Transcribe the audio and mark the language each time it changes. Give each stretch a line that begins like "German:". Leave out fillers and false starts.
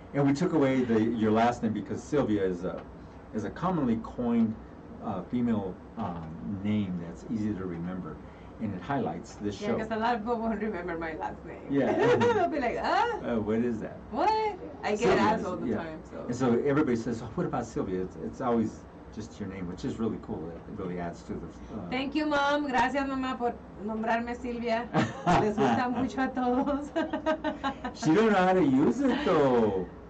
English: And we took away your last name because Sylvia is a commonly coined female name that's easy to remember, and it highlights this show. Yeah, because a lot of people won't remember my last name. Yeah. They'll be like, what is that? what? I get asked all the time. So. And so everybody says, oh, what about Sylvia? It's always just your name, which is really cool. It really adds to the... Thank you, Mom.
Spanish: Gracias, Mamá, por nombrarme Silvia. Les gusta mucho a todos.
English: She don't know how to use it, though.